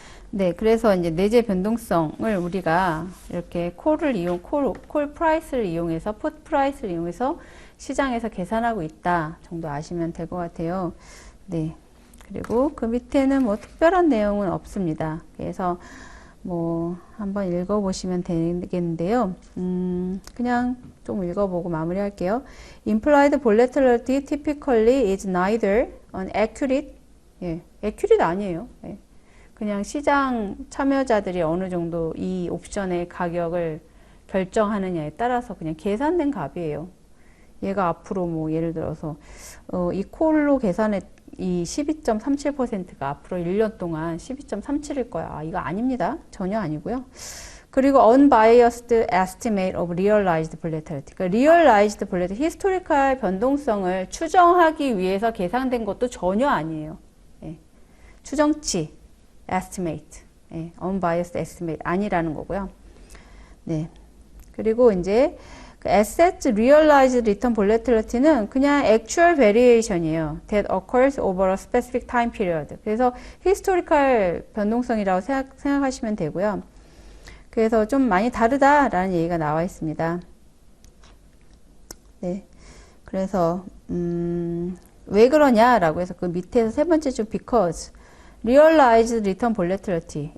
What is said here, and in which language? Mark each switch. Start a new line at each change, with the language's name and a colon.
Korean: 네, 그래서 이제 내재 변동성을 우리가 이렇게 콜 프라이스를 이용해서, 풋 프라이스를 이용해서 시장에서 계산하고 있다 정도 아시면 될 것 같아요. 네. 그리고 그 밑에는 뭐 특별한 내용은 없습니다. 그래서 뭐 한번 읽어보시면 되겠는데요. 그냥 좀 읽어보고 마무리할게요.
English: Implied volatility typically is neither an accurate, accurate
Korean: 아니에요. 그냥 시장 참여자들이 어느 정도 이 옵션의 가격을 결정하느냐에 따라서 그냥 계산된 값이에요. 얘가 앞으로 뭐 예를 들어서 이 콜로 계산했 이 12.37%가 앞으로 1년 동안 12.37일 거야. 아, 이거 아닙니다. 전혀 아니고요.
English: 그리고 unbiased estimate of realized volatility.
Korean: 그러니까 realized volatility, 히스토리컬 변동성을 추정하기 위해서 계산된 것도 전혀 아니에요. 추정치, estimate, unbiased estimate 아니라는 거고요. 네.
English: 그리고 이제 Assets realized return volatility는
Korean: 그냥
English: actual variation이에요. That occurs over a specific time period.
Korean: 그래서 historical 변동성이라고 생각하시면 되고요. 그래서 좀 많이 다르다라는 얘기가 나와 있습니다. 네. 그래서 왜 그러냐라고 해서 그 밑에서 세 번째 줄
English: because realized return volatility.